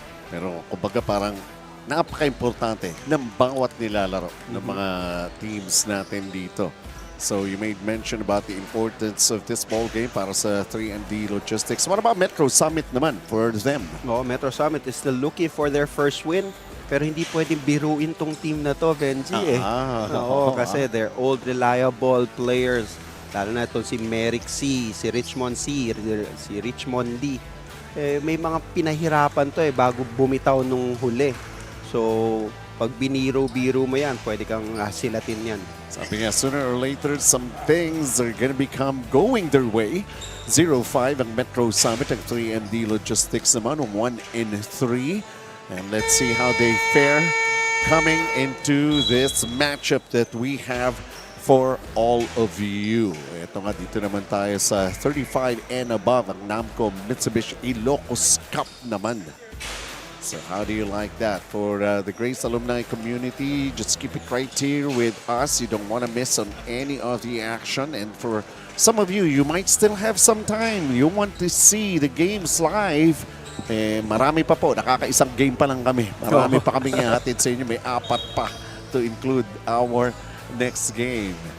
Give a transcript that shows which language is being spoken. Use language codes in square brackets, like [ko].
[tl] Pero kumbaga parang napaka-importante ng bawat nilalaro ng mga teams natin dito. [en] So you made mention about the importance of this ball game [tl] para sa [en] 3MD Logistics. What about Metrosummit naman for them? Metrosummit is still looking for their first win. [tl] Pero hindi pwedeng biruin tong team na to, [en] Benji. Kasi they're old, reliable players. [tl] Lalo na itong si Merrick C, si Richmond C, si Richmond D. May mga pinahirapan to bago bumitaw nung huli. So, pag biniro-biro mo yan, pwede kang silatin yan. Sabi nga, [en] sooner or later, some things are gonna become going their way. [tl] 0-5 ang Metrosummit, ang 3MD Logistics naman, 1-3. [en] And let's see how they fare coming into this matchup that we have for all of you. [tl] Ito nga, dito naman tayo sa 35 and above, ang Namco Mitsubishi Ilocos Cup naman. [en] So how do you like that? For the Grace alumni community, just keep it right here with us. You don't want to miss on any of the action. And for some of you, you might still have some time. You want to see the games live. [tl] Marami pa po. Nakakaisang game pa lang kami. Marami pa kaming ihatid sa inyo. May 4 pa to include our next game.